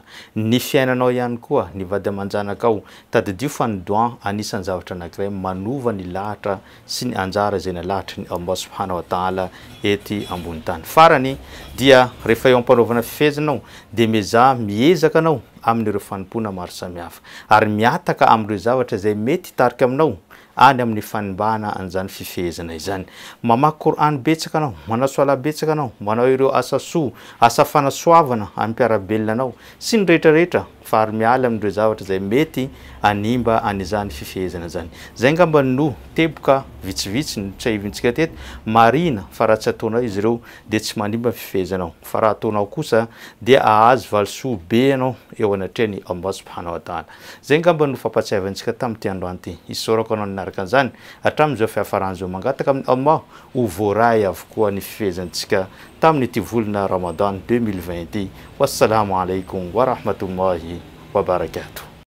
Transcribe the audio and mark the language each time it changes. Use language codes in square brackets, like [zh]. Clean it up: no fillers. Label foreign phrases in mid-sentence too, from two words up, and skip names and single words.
[mg] Ny fiainanao ihany koa ny vady aman-janakao tadidio fa ny doa anisan'ny zavatra anankiray manova ny lahatra sy ny anjara zay nalahatry ny Allah [ar] سبحانه وتعالى [mg] ety ambony tany. Farany dia rehefa eo ampanaovana fifehezanao dia miezaka anao amin'ireo fanompona maro samihafa ary miataka amin'ireo zavatra zay mety hitarika aminao any amin'ny fanimbahana an'izany fifehezana izany. Mamaky Qur'an betsaka anao, manao soala betsaka anao, manao ireo asa soa, asa fanasoavana ampiarabelona anao sy ny rehetrarehetra fa ary miala amin'ireo zavatra zay mety animba an'izany fifehezana zany. Zay ngamba no teboka vitsivitsy ny tsahivintsika teto marina fa raha tsy ataonao izy ireo dia tsy manimba fifehezanao fa raha ataonao kosa dia ahazo valisoa be anao eo anatrehany Allah [ar] سبحانه وتعالى. [mg] Zay ngamba no fampatsiavantsika tamin'ity androany ity. Isorako anao naraka an'izany hatramin'izao fiafaran'izao mangataka amin'ny Allah ho voaray avokoa ny fifehezantsika tamin'ity volana Ramadan 2020. [ar] والسلام عليكم ورحمة الله وبركاته.